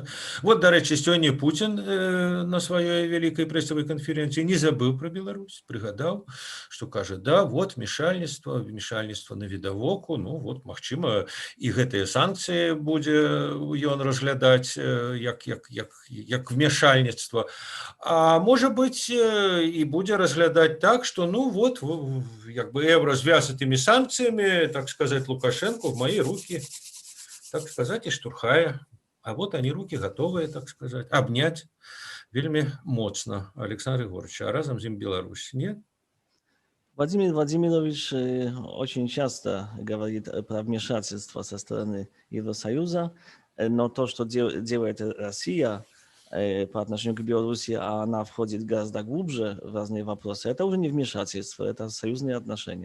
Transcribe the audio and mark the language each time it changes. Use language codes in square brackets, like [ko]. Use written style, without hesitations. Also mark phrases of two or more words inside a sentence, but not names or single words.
[be] Вот, дарэчы, сёння Путін на сваёй вялікай прэсавай канферэнцыі не забыў про Беларусь, прыгадаў, што кажа, да, вот вмешальніцтва на відавоку, ну, вот, магчыма, і гэтыя санкцыі будзе ён разглядаць як вмешальніцтва. А можа быць, і будзе разглядаць так, што, ну, вот, як бы Еўразвяз этымі санкцыямі, [ru] так сказать, Лукашенко в мои руки, так сказать, и штурхая. А вот они, руки готовые, так сказать, обнять [be] вельми моцно [ru] Александра Егоровича, а разом с ним Беларусь. Нет? Владимир Владимирович очень часто говорит про вмешательство со стороны Евросоюза, но то, что делает Россия по отношению к Беларуси, а она входит гораздо глубже в разные вопросы, это уже не вмешательство, это союзные отношения.